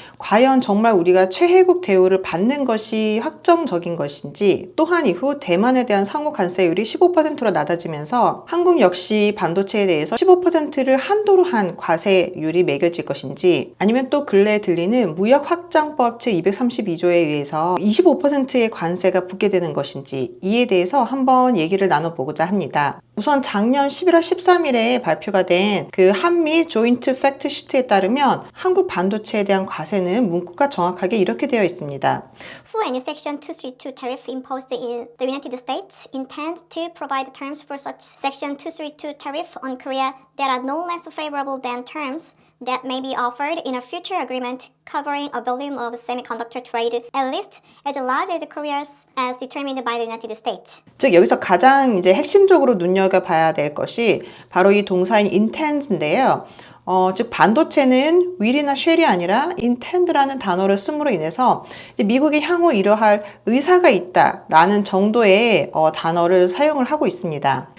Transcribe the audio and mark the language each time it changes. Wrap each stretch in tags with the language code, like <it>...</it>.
<ko>과연 정말 우리가 최혜국 대우를 받는 것이 확정적인 것인지, 또한 이후 대만에 대한 상호 관세율이 15%로 낮아지면서 한국 역시 반도체에 대해서 15%를 한도로 한 과세율이 매겨질 것인지, 아니면 또 근래에 들리는 무역확장법 제232조에 의해서 25%의 관세가 붙게 되는 것인지, 이에 대해서 한번 얘기를 나눠보고자 합니다. 우선 작년 11월 13일에 발표가 된 그 한미 조인트 팩트 시트에 따르면 한국 반도체에 대한 과세는 문구가 정확하게 이렇게 되어 있습니다.</ko> <en>For any Section 232 tariff imposed in the United States intends to provide terms for such Section 232 tariff on Korea that are no less favorable than terms that may be offered in a future agreement covering a volume of semiconductor trade at least as large as Korea's as determined by the United States.</en> <ko>즉, 여기서 가장 이제 핵심적으로 눈여겨봐야 될 것이 바로 이 동사인 intend인데요. 즉 반도체는 will이나 shall이 아니라 intend라는 단어를 씀으로 인해서 이제 미국이 향후 이러할 의사가 있다라는 정도의 단어를 사용을 하고 있습니다.</ko>